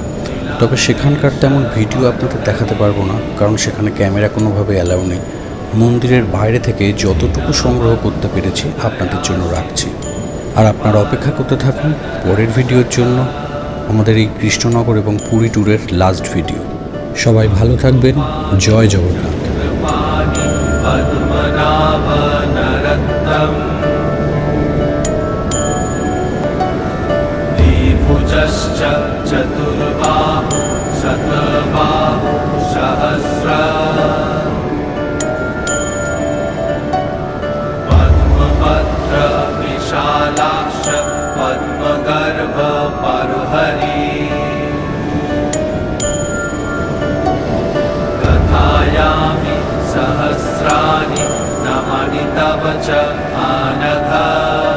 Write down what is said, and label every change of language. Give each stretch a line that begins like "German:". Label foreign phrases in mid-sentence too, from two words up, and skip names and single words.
Bangla: তবে সেখানকার তেমন ভিডিও আপনাদের দেখাতে পারবো না, কারণ সেখানে ক্যামেরা কোনোভাবে অ্যালাউ নেই। মন্দিরের বাইরে থেকে যতটুকু সংগ্রহ করতে পেরেছি আপনাদের জন্য রাখছি। আর আপনারা অপেক্ষা করতে থাকুন পরের ভিডিওর জন্য, আমাদের এই কৃষ্ণনগর এবং পুরী ট্যুরের লাস্ট ভিডিও। সবাই ভালো থাকবেন। জয় জগন্নাথ।
Sanskrit: चतुर्बाहु शतबाहु सहस्रा पद्मपत्र विशालाक्ष पद्मगर्भ परुहरि कवच आनघ